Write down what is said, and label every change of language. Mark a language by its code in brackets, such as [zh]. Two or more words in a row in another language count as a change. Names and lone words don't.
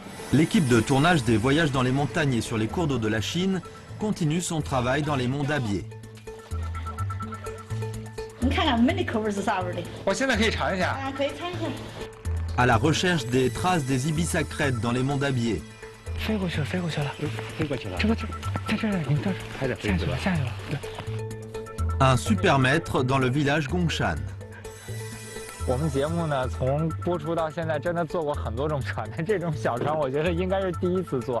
[fr] L'équipe de tournage des voyages dans les montagnes et sur les cours d'eau de la Chine continue son travail dans les monts d'Abier. [zh] 你看看我们的口味是啥味的？我现在可以尝一下。啊，可以尝一下。 [fr] À la recherche des traces des ibis crêtes dans les monts d'Abier. [zh] 飞过去了，飞过去了，飞过去了。这不在这儿，你这儿还在飞是吧？下去了。对。 [fr] Un super maître dans le village Gongshan. [zh] 我们节目呢，从播出到现在，真的做过很多种船，但这种小船，我觉得应该是第一次做。